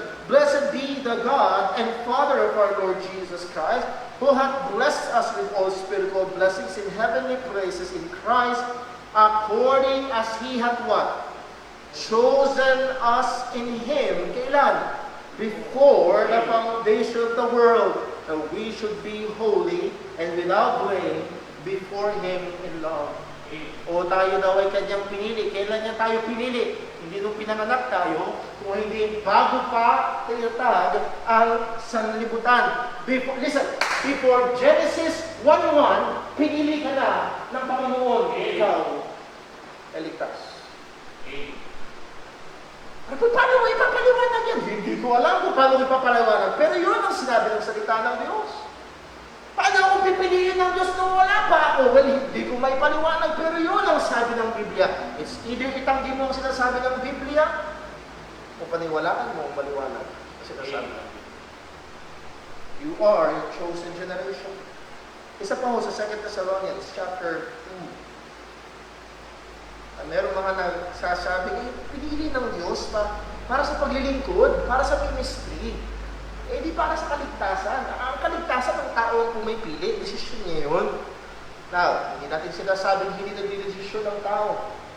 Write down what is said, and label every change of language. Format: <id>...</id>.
<en>Blessed be the God and Father of our Lord Jesus Christ, who hath blessed us with all spiritual blessings in heavenly places in Christ, according as He hath what? Chosen us in Him.</en> <tl>Kailan?</tl> <en>Before the foundation of the world, that we should be holy and without blame before Him in love.</en> <tl>O tayo daw ay Kanyang pinili. Kailan niya tayo pinili? Hindi nung pinanganak tayo, kung hindi bago pa tinatag ang sanlibutan. Before Genesis 1:1, pinili ka na ng Panginoon. Ikaw ay ligtas. Paano mo ipapaliwanag yan? Hindi ko alam kung paano ipapaliwanag. Pero yun ang sinabi ng salita ng Diyos. Paano akong pipiliin ng Diyos nung wala pa ako? Well, hindi ko may paliwanag, pero yun ang sabi ng Biblia. It's either itanggi mo ang sinasabi ng Biblia, o paniwalaan mo ang maliwanag ang sinasabi ng Biblia.</tl> <en>You are a chosen generation.</en> <tl>Isa pa ho sa 2 Thessalonians chapter 2. Merong mga nagsasabi, pinili ng Diyos para sa paglilingkod, para sa ministry. Di para sa kaligtasan. Ang kaligtasan ng tao ang pumipili, desisyon niya yun. Now, hindi natin sinasabing hindi nagdidesisyon ng tao.</tl>